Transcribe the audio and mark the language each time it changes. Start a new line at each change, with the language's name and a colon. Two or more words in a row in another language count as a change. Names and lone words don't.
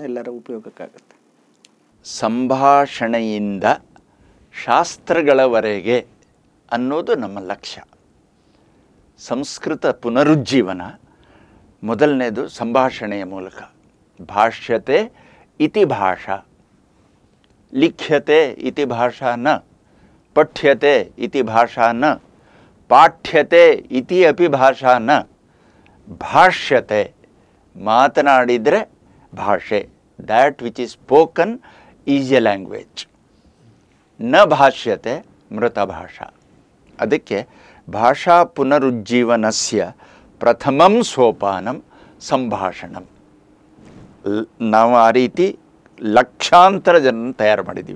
Kannada: ಎಲ್ಲರ ಉಪಯೋಗಕ್ಕಾಗುತ್ತೆ. ಸಂಭಾಷಣೆಯಿಂದ ಶಾಸ್ತ್ರಗಳವರೆಗೆ ಅನ್ನೋದು ನಮ್ಮ ಲಕ್ಷ್ಯ. ಸಂಸ್ಕೃತ ಪುನರುಜ್ಜೀವನ ಮೊದಲನೇದು ಸಂಭಾಷಣೆಯ ಮೂಲಕ.
Sanskrit: ಭಾಷ್ಯತೆ ಇತಿ ಭಾಷಾ, ಲಿಖ್ಯತೆ ಇತಿ ಭಾಷಾ ನ, ಪಠ್ಯತೆ ಇತಿ ಭಾಷಾ ನ, ಪಾಠ್ಯತೆ ಇತಿ ಅಪಿ ಭಾಷಾ ನ,
Kannada: ಭಾಷ್ಯತೆ ಮಾತನಾಡಿದರೆ ಭಾಷೆ,
English: that which is spoken is a language,
Sanskrit: ನ ಭಾಷ್ಯತೆ ಮೃತ ಭಾಷಾ. ಅದಕ್ಕೆ ಭಾಷಾ ಪುನರುಜ್ಜೀವನಸ್ಯ ಪ್ರಥಮಂ ಸೋಪಾನಂ ಸಂಭಾಷಣಂ.
Kannada: ನಾವು ಆ ರೀತಿ ಲಕ್ಷಾಂತರ ಜನರನ್ನು ತಯಾರು ಮಾಡಿದ್ದೀವಿ.